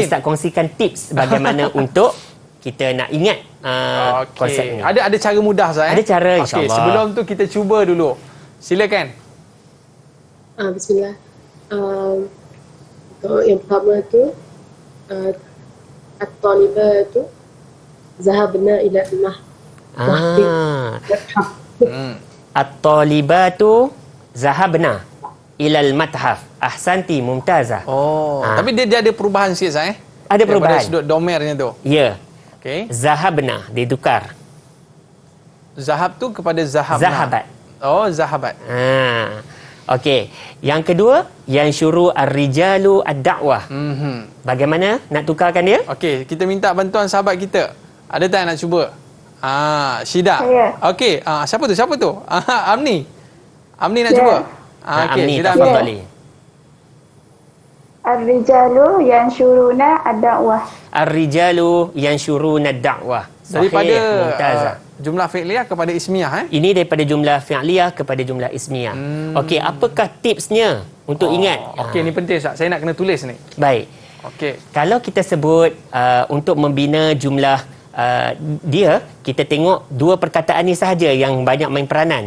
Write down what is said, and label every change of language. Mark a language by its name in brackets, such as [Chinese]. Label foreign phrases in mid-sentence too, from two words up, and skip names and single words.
[Malay] Ustaz kongsikan tips bagaimana untuk kita nak ingat konsep ni. Ada cara mudah Ustaz Ada cara insya-Allah. Sebelum tu kita cuba dulu. Silakan. Bismillah. Untuk yang pertama tu [Arabic] الطالبةُ ذهبنا إلى الطالبةُ ذهبنا إلى المتحف. أحسنتِ ممتازة. [Malay] Tapi dia ada perubahan sikit Ustaz Ada perubahan. Daripada sudut domernya tu. Ya. Okey. Zahabna ditukar. Zahab tu kepada zahabna. Zahabat. Zahabat. Okey. Yang kedua, [Arabic] ينشر الرجالُ الدعوةَ. [Malay] Bagaimana nak tukarkan dia? Okey, kita minta bantuan sahabat kita. Ada tak yang nak cuba? Syida. Okey, siapa tu? Amni. Amni nak cuba? Okey, Syida tafadhali. [Arabic] الرجالُ ينشرون الدعوةَ. الرجالُ ينشرون الدعوةَ. [Malay] Daripada jumlah fi'liyah kepada ismiyah Ini daripada jumlah fi'liyah kepada jumlah ismiyah. Okey, apakah tipsnya untuk ingat? Okey, ni penting Ustaz. Saya nak kena tulis ni. Baik. Okey. Kalau kita sebut untuk membina jumlah dia, kita tengok dua perkataan ni sahaja yang banyak main peranan.